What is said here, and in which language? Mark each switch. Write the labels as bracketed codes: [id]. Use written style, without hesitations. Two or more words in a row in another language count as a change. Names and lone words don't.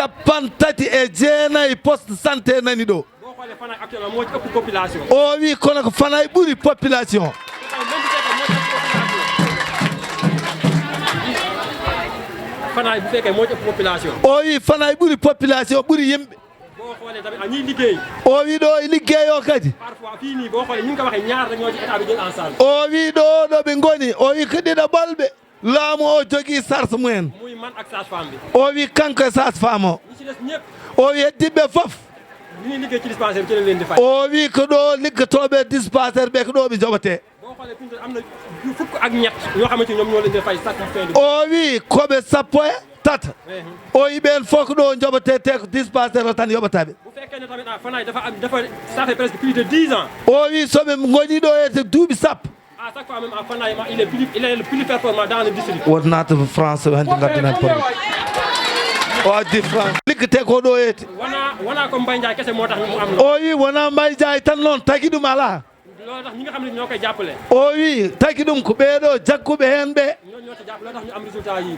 [ff] 39 [fr] poste santé [ff] nani ɗo o wi kono ko Fanayi ɓuuri population o wi Fanayi ɓuuri population ɓuuri yimɓe o wi ɗo e liggueyo kadi o wi ɗo ɗo ɓe goni o wi ko ɗiɗo ɓolɓe laamu o jogii sarse mumen [wo] muy man ak sage-femme bi [ff] o wi kanko e sage-femme o [wo] ñi ci des ñëpp [ff] o wi heddiɓe fof [wo] ñi liggéey ci dispensaire ci lañ leen di fay [ff] o wi ko ɗo liggotooɓe dispensaire ɓe ko ɗo ɓe joɓatee [wo] boo xoolee fi am na fukk ak ñett ñoo xamante ni ñoom ñoo leen di fay [fr] chaque fin de [ff] o wi koɓe sappo e tata o yi ɓen fof ko ɗo joɓatee te ko dispensaire o tan yoɓataɓe [wo] bu fekkee ne tamit Fanaye dafa [fr] ça fait presque plus de 10 ans [ff] o wi soɓe goñi ɗo e duuɓi sappo [fr] à chaque fois même à Fanaye il est le plus performant dans le district [ff] woto naata France hannde ngaddunen probléme o addi France liggete ko ɗo yeete [wo] wona ko Mbaye Ndiaye kese moo tax mu am [ff] o wi wona Mbaye Ndiaye tan noon tagi ɗum alaa [wo] loolu tax ñi nga xam ne ñoo koy jàppale [ff] o wi tagi ɗum ko ɓeeɗo jagguɓe heen ɓe [wo] ñoo ci jàppale tax ñu am résultat yi